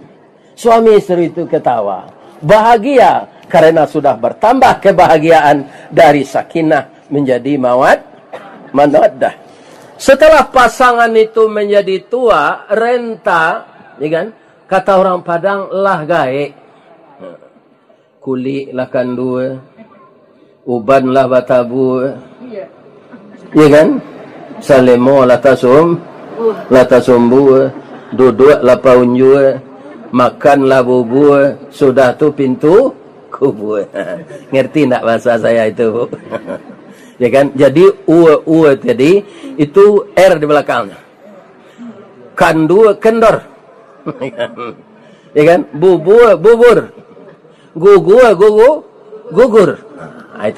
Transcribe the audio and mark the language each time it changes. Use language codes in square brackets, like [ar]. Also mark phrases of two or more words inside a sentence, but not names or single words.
[id] Suami istri itu ketawa. Bahagia karena sudah bertambah kebahagiaan dari sakinah menjadi mawaddah. Setelah pasangan itu menjadi tua, renta ya kan? Kata orang Padang, [min] lah gaek. Kulit lah kandua, uban lah batabu, ya kan? Salemo lah tasumbu, duduk lah paunju, makan lah bubu, sudah tu pintu kubur. [id] Ngerti tak bahasa saya itu? Ya kan? Jadi ua tadi itu R di belakangnya. Kandu kendor. Ya kan? Bubur. Gugur. Nah, itu.